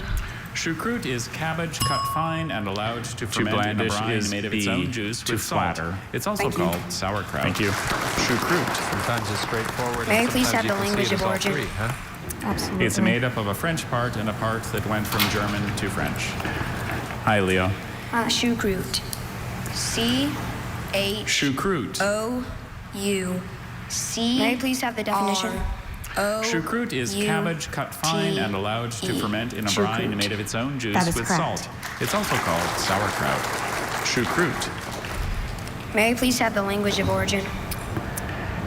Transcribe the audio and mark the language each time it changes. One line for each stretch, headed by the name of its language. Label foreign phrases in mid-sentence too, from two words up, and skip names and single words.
English: Choucroute is cabbage cut fine and allowed to ferment in a blandish brine is made of its B. own juice To with salt. flatter. It's also Thank you. called sauerkraut. Thank you. Choucroute. Sometimes it's straightforward, May I and please sometimes have you the can see language it as of all origin? three, huh? Absolutely. It's made up of a French part and a part that went from German to French. Hi, Leo. Choucroute. Choucroute. C-H-O-U-C. May I please have the definition? Choucroute is cabbage cut fine and allowed to ferment in a brine made of its own juice That is with correct. salt. It's also called sauerkraut. Choucroute. May I please have the language of origin?